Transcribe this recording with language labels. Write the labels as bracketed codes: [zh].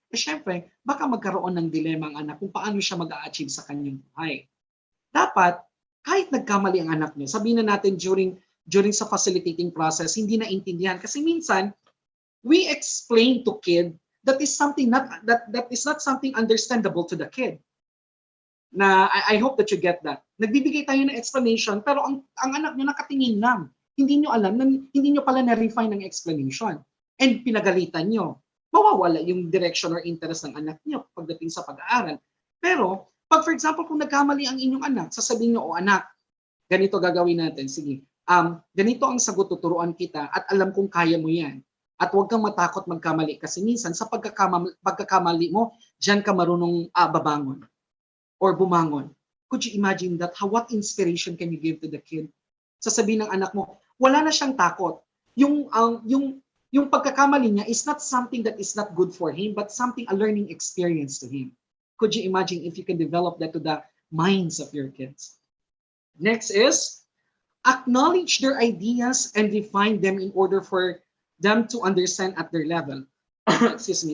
[tl] Eh syempre, baka magkaroon ng dilema ang anak kung paano siya mag-a-achieve sa kanyang buhay. Dapat, kahit nagkamali ang anak niyo, sabihin na natin during sa facilitating process, hindi na intindihan. Kasi minsan, [en] we explain to kid that is something that is not something understandable to the kid. Na I hope that you get that. [tl] Nagbibigay tayo ng explanation, pero ang anak niyo nakatingin lang. Hindi niyo alam, hindi niyo pala na-refine ng explanation. And pinagalitan niyo. Mawawala yung direction or interest ng anak niyo pagdating sa pag-aaral. Pero, pag for example, kung nagkamali ang inyong anak, sasabihin niyo, anak, ganito gagawin natin. Sige, ganito ang sagot, tuturuan kita at alam kong kaya mo yan. At huwag kang matakot magkamali kasi minsan sa pagkakamali mo, diyan ka marunong babangon or bumangon. [en] Could you imagine that? What inspiration can you give to the kid? [tl] Sasabihin ng anak mo, wala na siyang takot. Yung pagkakamali niya [en] is not something that is not good for him, but something, a learning experience to him. Could you imagine if you can develop that to the minds of your kids? Next is, acknowledge their ideas and refine them in order for them to understand at their level. Excuse me.